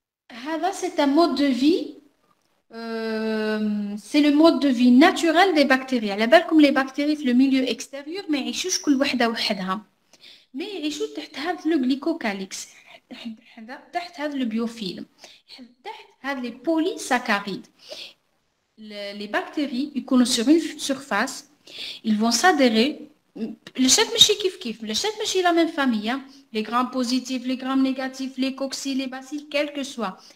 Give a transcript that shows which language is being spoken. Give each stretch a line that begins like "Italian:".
Arabic: هذا
French: c'est un mode de vie c'est le mode de vie naturel des bactéries.
Arabic: على بالكم les bactéries في
French: le milieu extérieur
Arabic: ما يعيشوش كل وحده وحدها
French: mais
Arabic: يعيشوا تحت هذا le glycocalix تحت هذا le biofilm تحت هذا les polysaccharides.
French: Les bactéries يكونوا sur une surface, ils vont s'adhérer. Le chef ماشي كيف le chef ماشي la même famille, hein. Les grammes positifs, les grammes négatifs, les cocci, les bacilles, quel que soit.